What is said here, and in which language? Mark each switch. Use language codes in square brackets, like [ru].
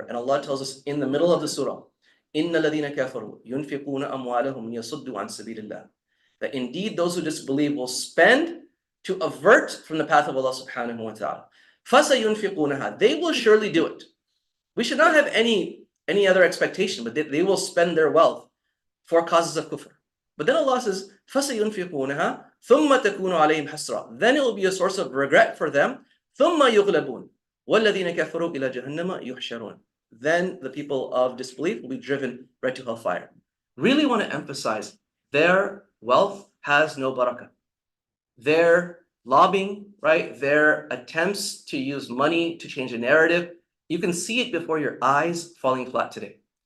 [en] And Allah tells us in the middle of the surah, [ar] إِنَّ الَّذِينَ كَفَرُوا يُنْفِقُونَ أَمْوَالَهُمْ لِيَصُدُّوا عَنْ سَبِيلِ اللَّهِ. [en] That indeed those who disbelieve will spend to avert from the path of Allah subhanahu wa ta'ala. [ar] فَسَيُنْفِقُونَهَا. [en] They will surely do it. We should not have any other expectation, but they will spend their wealth for causes of kufr. But then Allah says, [ar] فَسَيُنْفِقُونَهَا ثُمَّ تَكُونُ عَلَيْهِمْ حَسْرًا. [en] Then it will be a source of regret for them. [ar] ثُمَّ يُغْلَبُونَ وَالَّذِينَ كَفَرُوا إِلَى جَهَنَّمَ يُحْشَرُونَ. [en] Then the people of disbelief will be driven right to hellfire. Really want to emphasize, their wealth has no barakah. Their lobbying, right? Their attempts to use money to change the narrative, you can see it before your eyes falling flat today.